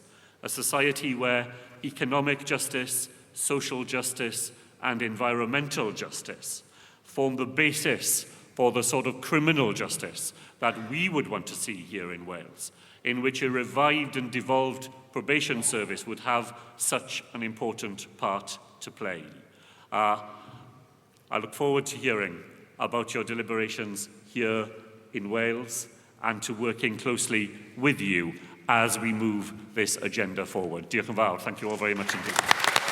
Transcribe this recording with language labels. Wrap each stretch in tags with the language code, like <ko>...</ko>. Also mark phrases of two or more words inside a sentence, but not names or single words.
<en>A society where economic justice, social justice, and environmental justice form the basis for the sort of criminal justice that we would want to see here in Wales, in which a revived and devolved probation service would have such an important part to play. I look forward to hearing about your deliberations here in Wales and to working closely with you as we move this agenda forward.</en> <cy>Diolch yn fawr.</cy> <en>Thank you all very much indeed.</en>